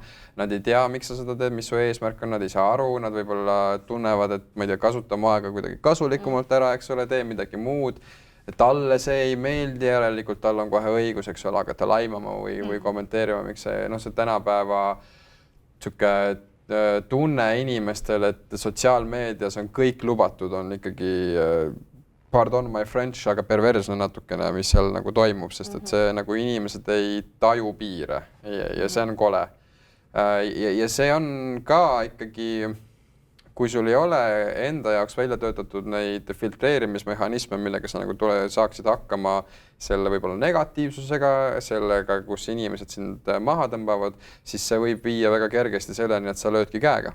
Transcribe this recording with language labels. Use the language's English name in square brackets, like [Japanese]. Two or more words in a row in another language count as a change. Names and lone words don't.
[Estonian] Nad ei tea, miks sa seda teed, mis su eesmärk on, nad ei saa aru, nad võib-olla tunnevad, et ma ei tea, kasuta oma aega kuidagi kasulikumalt ära, eks ole, tee midagi muud. Talle see ei meeldi, järelikult tal on kohe õigus, eks ole, hakata laimama või kommenteerima, miks see tänapäeva tunne inimestel, et sotsiaalmeedias on kõik lubatud, on ikkagi, [English] pardon my French, [Estonian] aga perversne natukene, mis seal nagu toimub, sest et see nagu inimesed ei taju piire ja see on kole. Ja see on ka ikkagi... Kui sul ei ole enda jaoks välja töötatud neid filtreerimismehhanisme, millega sa nagu saaksid hakkama selle võib-olla negatiivsusega, sellega, kus inimesed sind maha tõmbavad, siis see võib viia väga kergesti selleni, et sa löödki käega.